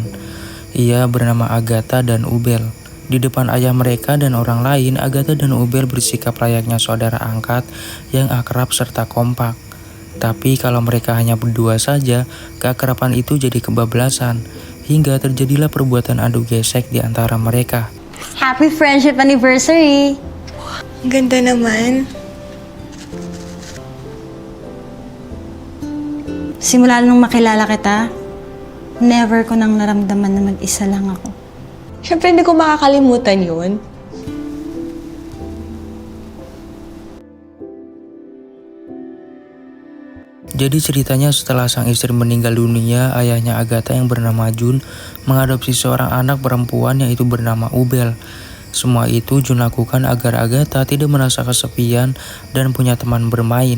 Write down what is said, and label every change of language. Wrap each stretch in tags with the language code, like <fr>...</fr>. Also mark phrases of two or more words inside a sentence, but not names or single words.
<id>Ia bernama Agatha dan Ubel. Di depan ayah mereka dan orang lain, Agatha dan Ubel bersikap layaknya saudara angkat yang akrab serta kompak. Tapi kalau mereka hanya berdua saja, keakraban itu jadi kebablasan, hingga terjadilah perbuatan adu gesek di antara mereka.</id> <en>Happy friendship anniversary!</en> <tl>Ang ganda naman. Simula nung makilala kita, never ko nang naramdaman na mag-isa lang ako. Siyempre, hindi ko makakalimutan yun.</tl> <id>Jadi ceritanya setelah sang istri meninggal dunia, ayahnya Agatha yang bernama Jun mengadopsi seorang anak perempuan yaitu bernama Ubel. Semua itu Jun lakukan agar Agatha tidak merasa kesepian dan punya teman bermain.</id>